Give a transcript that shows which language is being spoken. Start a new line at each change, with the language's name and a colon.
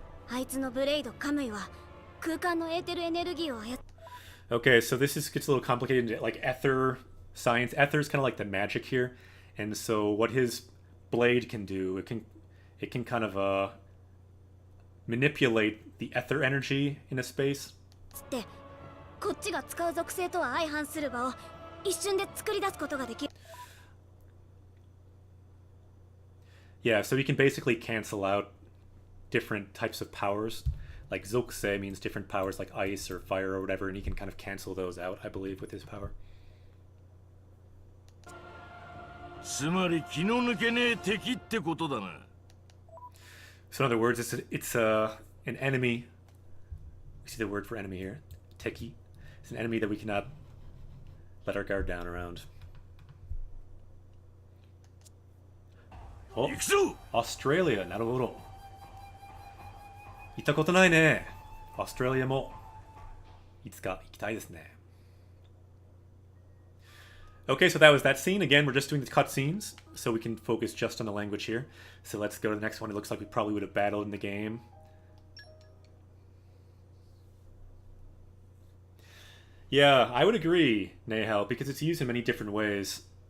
Japanese: あいつのブレイドカムイは空間のエーテルエネルギーを操る。
English: Okay, so this gets a little complicated. Like ether science, ether is kind of like the magic here, and so what his blade can do, it can kind of manipulate the ether energy in a space.
Japanese: つってこっちが使う属性とは相反する場を一瞬で作り出すことができる。
English: Yeah, so he can basically cancel out different types of powers. Like Zokusei means different powers like ice or fire or whatever, and he can kind of cancel those out, I believe, with his power.
Japanese: つまり気の抜けねえ敵ってことだな。
English: So in other words, it's an enemy. We see the word for enemy here, Teki. It's an enemy that we cannot let our guard down around. Oh,
Japanese: 行くぞ。 Australia, なるほど。行ったことないね。 Australia もいつか行きたいですね。
English: Okay, so that was that scene. Again, we're just doing the cutscenes, so we can focus just on the language here. So let's go to the next one. It looks like we probably would have battled in the game. Yeah, I would agree, Nehal, because it's used in many different ways.